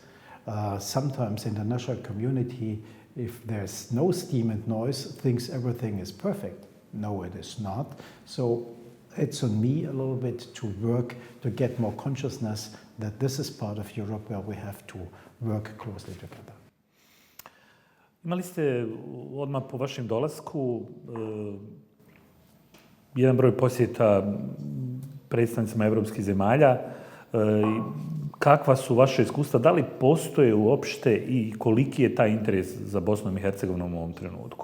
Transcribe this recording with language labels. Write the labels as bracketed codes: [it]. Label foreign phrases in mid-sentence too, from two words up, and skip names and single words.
[en] Sometimes in the international community, if there's no steam and noise, thinks everything is perfect. No, it is not. So it's on me a little bit to work to get more consciousness that this is part of Europe where we have to work closely together. [bs] Imali ste odmah po vašem dolasku jedan broj posjeta predstavnicima evropskih zemalja. Kakva su vaše iskustva? Da li postoje uopšte i koliki je taj interes za Bosnom i Hercegovinom u ovom trenutku?